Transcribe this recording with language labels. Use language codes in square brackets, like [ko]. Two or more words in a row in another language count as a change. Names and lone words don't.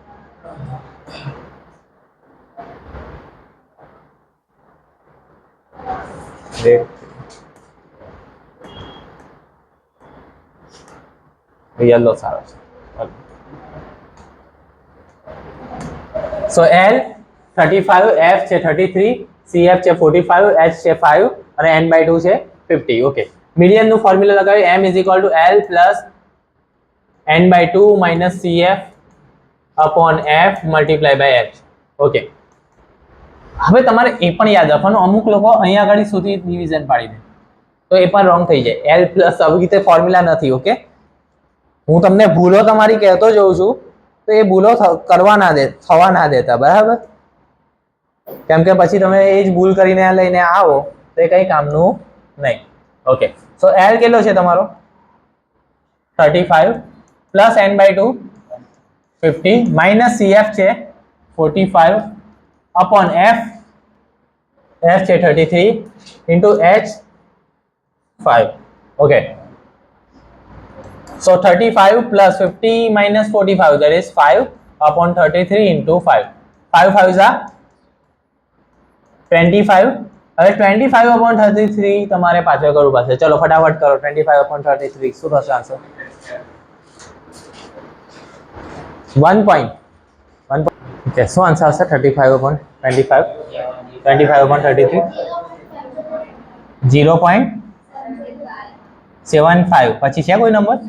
[gu] યલો સારો છે. સો L 35, F છે 33, CF છે 45, H છે 5 અને n/2 છે 50. ઓકે, મીડિયન નું ફોર્મ્યુલા લગાવ્યું. [en] M = L plus n/2 minus CF upon F multiply by H. [gu] ઓકે, હવે તમારે એ પણ યાદ રાખવાનું, અમુક લોકો અહીંયા આગળ સુધી ડિવિઝન પાડી દે તો એ પણ રોંગ થઈ જાય. L પ્લસ આવી રીતે ફોર્મ્યુલા નથી. ઓકે, હું તમને ભૂલો તમારી કહેતો જઉં છું, તો એ ભૂલો થવા ના દેતા, બરાબર? કેમ કે પછી તમે એ જ ભૂલ કરીને લઈને આવો તો એ કઈ કામનું નહીં. ઓકે, સો L કેટલો છે તમારો? 35 પ્લસ n/2 50 માઇનસ CF છે 45 અપોન F છે 33 ઇન્ટુ H 5. ઓકે, [en] So 35 plus 50 minus 45, that is 5 upon 33 into 5. 5 5 is 25. [gu] હવે 25 upon 33 તમારે પાછળ કરવું પડશે. ચલો ફટાફટ કરો. 25 upon 33 શું થશે આન્સર? 1 point. Okay, શું આન્સર આવશે? 35 upon 25. 25 upon 33 0.75. પછી છે કોઈ નંબર?